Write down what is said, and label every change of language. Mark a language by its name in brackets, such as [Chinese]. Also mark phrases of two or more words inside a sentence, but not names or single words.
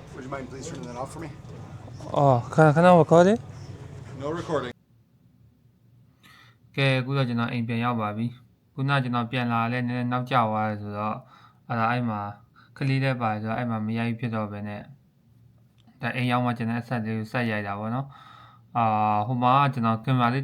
[English] mind please turning that off for me? [Burmese] အော်ခဏ recording [English] No recording. [Burmese] ကဲအခုတော့ကျွန်တော်အိမ်ပြန်ရောက်ပါပြီခုနကျွန်တော်ပြန်လာလဲနည်းနည်းနောက်ကျသွားတယ်ဆိုတော့အဲ့မှာကလေးတဲ့ပါဆိုတော့အဲ့မှာမရိုက်ဖြစ်တော့ပဲနဲ့ဒါအိမ်ရောက်မှကျွန်တော်အဆက်လေးကိုဆက်ရိုက်တာပေါ့နော်ဟိုမှာကျွန်တော်ကင်မရာလေး